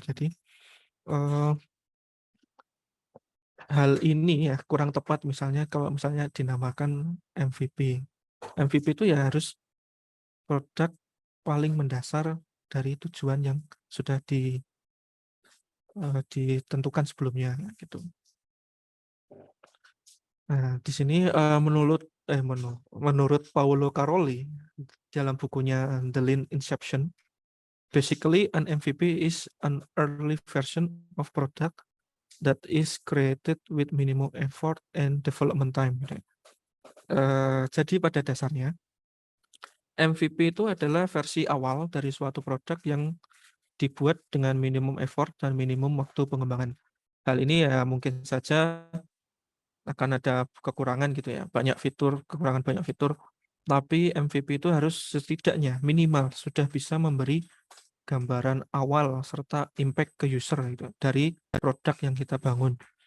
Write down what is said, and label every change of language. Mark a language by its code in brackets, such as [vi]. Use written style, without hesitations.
[id] Jadi, eh, hal ini ya kurang tepat misalnya kalau misalnya dinamakan MVP. MVP itu ya harus produk paling mendasar dari tujuan yang sudah ditentukan sebelumnya, gitu. Nah, di sini, menurut Paulo Caroli dalam bukunya [en] The Lean Inception, basically an MVP is an early version of product that is created with minimum effort and development time. [id] Jadi pada dasarnya MVP itu adalah versi awal dari suatu produk yang dibuat dengan minimum effort dan minimum waktu pengembangan. Hal ini ya mungkin saja akan ada kekurangan gitu ya, banyak fitur, kekurangan banyak fitur, tapi MVP itu harus setidaknya minimal sudah bisa memberi gambaran awal serta impact ke user gitu dari produk yang kita bangun.